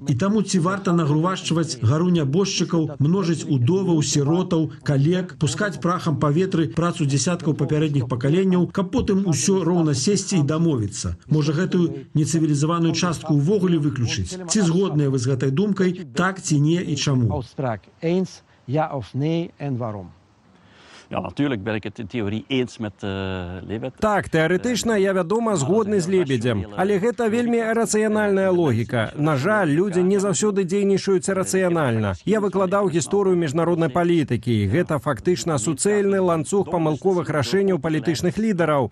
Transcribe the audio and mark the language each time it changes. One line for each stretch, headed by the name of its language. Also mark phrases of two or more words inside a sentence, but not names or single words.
Belarusian: І таму ці варта нагрувашчваць гару нябожчыкаў, множыць удоваў, сіротаў, калек, пускаць прахам паветры працу дзесяткаў папярэдніх пакаленняў, каб потым усё роўна сесці і дамовіцца. Можа, гэтую нецывілізаваную частку ўвогуле выключыць? Ці згодныя вы з гэтай думкай, так ці не і чаму?»
Dutch: Ja, natuurlijk ben ik het in theorie eens met Lebed.
Belarusian: Так, тэарэтычна я, вядома, згодны з Лебедзем, але гэта вельмі рацыянальная логіка. На жаль, людзі не заўсёды дзейнічаюць рацыянальна. Я выкладаў гісторыю міжнароднай палітыкі. Гэта фактычна суцэльны ланцуг памылковых рашэнняў палітычных лідараў.